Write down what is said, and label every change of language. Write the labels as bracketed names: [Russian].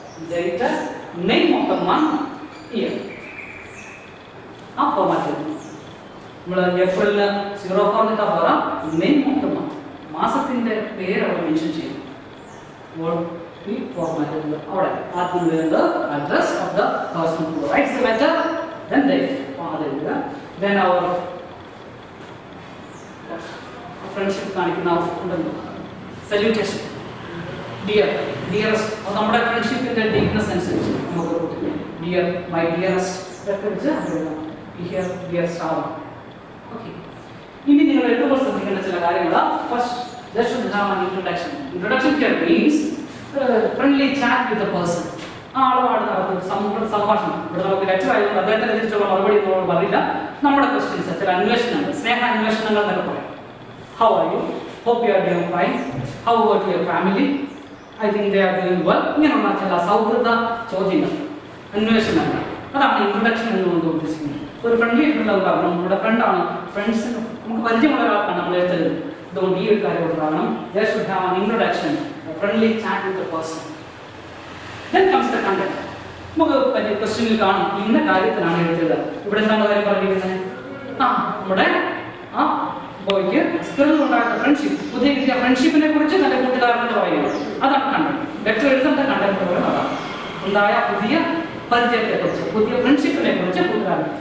[English] Date, name of the month, year. [Malayalam] ആ format നമ്മൾ ഏപ്രിലിന് 04 എന്നിട്ടാ പറയാം. [English] name of the month, [Malayalam] മാസത്തിന്റെ പേര് അവിടെ മെൻഷൻ ചെയ്യും. ഈ ഫോർമാറ്റ് അവിടെ ആദ്യം വരുന്നത് [English] Address of the person who writes the letter, then date. [Malayalam] അത് എഴുതുക. ദെൻ അവർ ഫ്രണ്ട്ഷിപ്പ് കാണിക്കുന്ന ഉണ്ടല്ലോ സല്യൂട്ടേഷൻ, ഡിയറസ്റ്റ്. അത് നമ്മുടെ ഫ്രണ്ട്ഷിപ്പിന്റെ ഡീപ്നെസ് അനുസരിച്ച് നമുക്ക് ഡിയർ, മൈ ഡിയറസ്റ്റ് ഇതൊക്കെ വെച്ച് ഹിയർ ഡിയറസ്റ്റ് ആവാം. ഇനി നിങ്ങൾ എഴുതുമ്പോൾ ശ്രദ്ധിക്കേണ്ട ചില കാര്യങ്ങളാണ്. [English] First, there should have an introduction. Introduction here means friendly chat with the person. [Malayalam] ആളുമായിട്ട് നടത്തുന്ന സംഭാഷണം. ഇവിടെ നമുക്ക് ലെറ്റർ ആയതുകൊണ്ട് അദ്ദേഹത്തിന് തിരിച്ചുള്ള മറുപടി നമ്മളോട് പറയില്ല. നമ്മുടെ ക്വസ്റ്റ്യൻസ്, ചില അന്വേഷണങ്ങൾ, സ്നേഹ അന്വേഷണങ്ങൾ എന്നൊക്കെ പറയാം. [English] How are you? Hope you are doing fine. How about your family? I think they are doing well. [Malayalam] ഇങ്ങനെയുള്ള ചില സൗഹൃദ ചോദ്യങ്ങൾ, അന്വേഷണങ്ങൾ. അതാണ് ഇൻട്രൊഡക്ഷൻ എന്നുകൊണ്ട് ഉദ്ദേശിക്കുന്നത്. ഒരു ഫ്രണ്ട്ലി ആയിട്ടുള്ള ഉദാഹരണം, നമ്മുടെ ഫ്രണ്ടാണ്, ഫ്രണ്ട്സിന് നമുക്ക് പരിചയമുള്ള ഒരാൾക്കാണ് നമ്മൾ എഴുതുന്നത്. അതുകൊണ്ട് ഈ ഒരു കാര്യം ഉണ്ടാകണം. [English] There should have an introduction, a friendly chat with the person. Then comes the content. [Malayalam] നമുക്ക് ക്വസ്റ്റ്യനിൽ കാണും ഇന്ന കാര്യത്തിനാണ് എഴുതിയത്. ഇവിടെ എന്താണ് കാര്യം പറഞ്ഞിരിക്കുന്നത്? നമ്മുടെ ബോയ്ക്ക് സ്കിറിൽ ഉണ്ടായിരുന്ന ഫ്രണ്ട്ഷിപ്പ്, പുതിയ കിട്ടിയ ഫ്രണ്ട്ഷിപ്പിനെ കുറിച്ച് തന്റെ കൂട്ടുകാരനോട് പറയുന്നത്. അതാണ് കണ്ടന്റ്. ലെറ്റർ എഴുതേണ്ട കണ്ടന്റ് അതാണ് ഉണ്ടായ പുതിയ പരിചയത്തെ കുറിച്ച്, പുതിയ ഫ്രണ്ട്ഷിപ്പിനെ കുറിച്ച് കൂട്ടുകാരൻ.